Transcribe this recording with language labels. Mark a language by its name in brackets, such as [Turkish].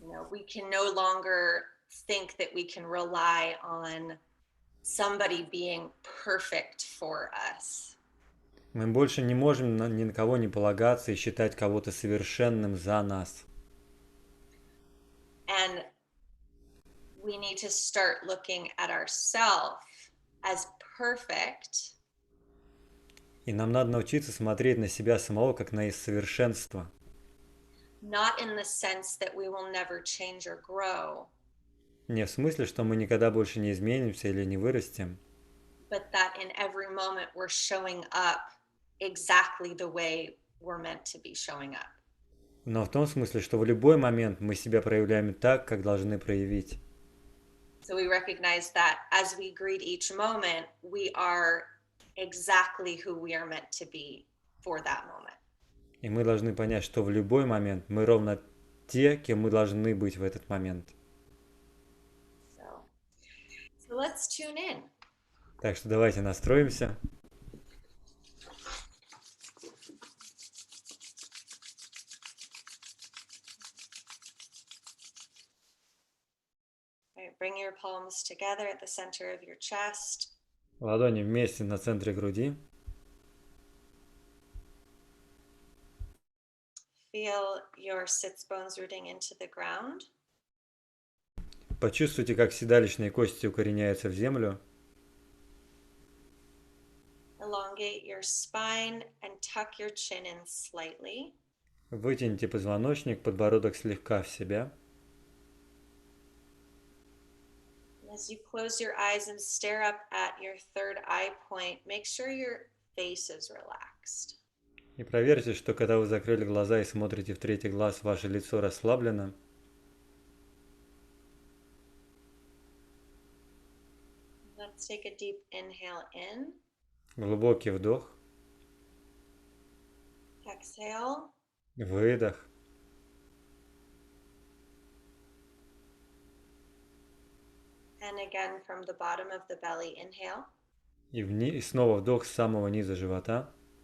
[English] We can no longer think that we can rely on somebody being perfect for us. [Russian] Мы больше не можем ни на кого не полагаться и считать кого-то совершенным за нас. [English] And we need to start looking at ourselves as perfect. [Russian] И нам надо научиться смотреть на себя самого как на совершенство. [English] not in the sense that we will never change or grow, [Russian] Не в смысле, что мы никогда больше не изменимся или не вырастем, [English] but that in every moment we're showing up exactly the way we're meant to be showing up. [Russian] но в том смысле, что в любой момент мы себя проявляем так, как должны проявить. [English] So we recognize that as we greet each moment, we are exactly who we are meant to be for that moment. [Russian] И мы должны понять, что в любой момент мы ровно те, кем мы должны быть в этот момент. [English] So, so let's tune in. [Russian] Так что давайте настроимся. [English] All right, bring your palms together at the center of your chest. [Russian] Ладони вместе на центре груди. [English] Feel your sits bones rooting into the ground. [Russian] Почувствуйте, как седалищные кости укореняются в землю. [English] Elongate your spine and tuck your chin in slightly. [Russian] Вытяните позвоночник, подбородок слегка в себя. [English] As you close your eyes and stare up at your third eye point, make sure your face is relaxed. [Russian] И проверьте, что когда вы закрыли глаза и смотрите в третий глаз, ваше лицо расслаблено. [English] Let's take a deep inhale in. [Russian] Глубокий вдох. [English] Exhale. [Russian] Выдох. [English] And again from the bottom of the belly, inhale. [Russian] И снова вдох с самого низа живота.